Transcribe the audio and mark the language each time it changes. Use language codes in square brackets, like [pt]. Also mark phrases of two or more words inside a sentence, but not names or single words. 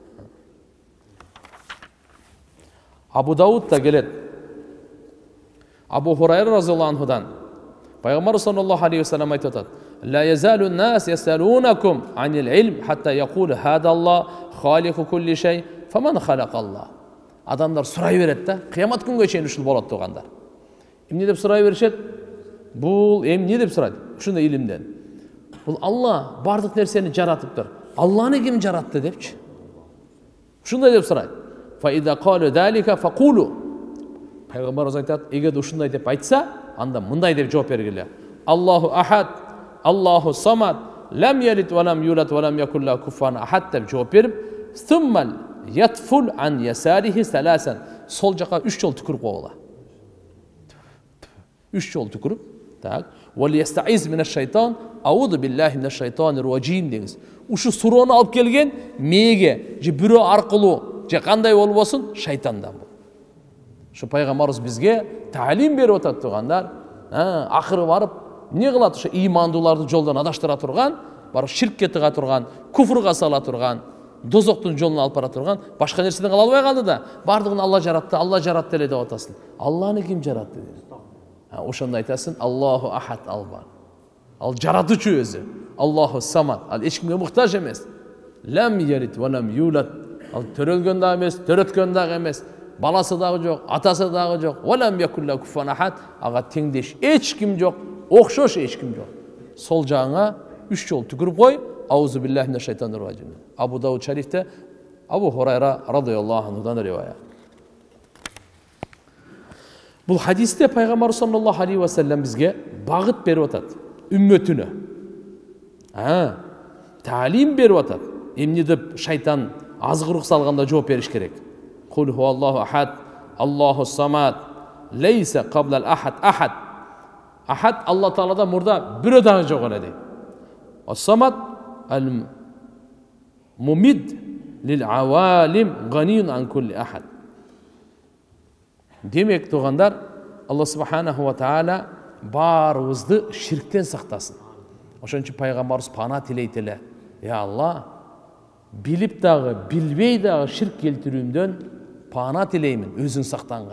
[ky] Абу Даудда келет. Абу Хурайра [ar] رضي الله عنه [ky] Пайгамбар [ar] صلى الله عليه وسلم [ky] айтып атат: [ar] "لا يزال الناس يسألونكم عن العلم حتى يقولوا هذا الله خالق كل شيء فمن خلق الله." [ky] Адамдар сурай берет да, кыямат күнгө чейин ушул болот тугандар. Эмне деп сурай беришет? Бул эмне деп сурайт? Ушундай илимден. Бул Алла бардык нерсени жаратыптыр. Алланы ким жаратты депчи? Ушундай деп сурайт. [ar] فإذا قالوا ذلك فقولوا. [ky] Пайгамбарыбыз айтат, эгер ушундай деп айтса, анда мындай деп жооп бергиле. [ar] الله أحد الله الصمد لم يلد ولم يولد ولم يكن له كفوا أحد [ky] деп жооп берип, [ar] ثم ليتفل عن يساره ثلاثا. [ky] Сол жака 3 жол түкүрүп койгула. 3 жол түкүрүп, так. [ar] وليستعذ من الشيطان أعوذ بالله من الشيطان الرجيم деңиз. [ky] Ушу суроону алып келген мээге, же бирөө аркылуу, же кандай болбосун, шайтандан бул. Шу Пайгамбарыбыз бизге таалим берип атат тугандар, акыры барып не кылат? Şu imandууларды жолдан адаштыра турган, барып ширкке тыга турган, куфурга сала турган, дозоктун жолуна алып бара турган, башка нерседен кала албай калды да, бардыгын Алла жаратты эле деп атасың. Алланы ким жаратты дейт. Ошондо айтасың, [ar] الله أحد الأبر. [ky] Ал жаратуучу өзү. [ar] الله الصمد. [ky] Ал эч кимге муктаж эмес. [ar] لم يلد ولم يولد. [ky] Ал төрөлгөн да эмес, төрөткөн да эмес. Баласы дагы жок, атасы дагы жок. [ar] ولم يكن له كفوا أحد. [ky] Ага теңдеш эч ким жок, окшош эч ким жок. Сол жагыңа 3 жол түкүрүп кой. [ar] أعوذ بالله من الشيطان الرجيم. [ky] Абу Дауд шарифте Абу Хурайра [ar] رضي الله عنه [ky] ривая. Бул хадисте Пайгамбар [ar] صلى الله عليه وسلم [ky] бизге багыт берип атат үммөтүнө. Таалим берип атат. Эмне деп шайтан азгырык салганда жооп бериш керек. [ar] قل هو الله أحد الله الصمد ليس قبله أحد أحد. [ky] Ахад Алла Тааладан мурда бирөө дагы жок эле дейт. [ar] الصمد المعتمد للعوالم غني عن كل أحد. [ky] Демек тугандар, Алла [ar] سبحانه وتعالى [ky] баарыбызды ширктен сактасын. Ошон үчүн пайгамбарыбыз пана тилейт эле. Я Алла, билип дагы, билбей дагы ширк келтирүүмдөн пана тилеймин, өзүң сактанган.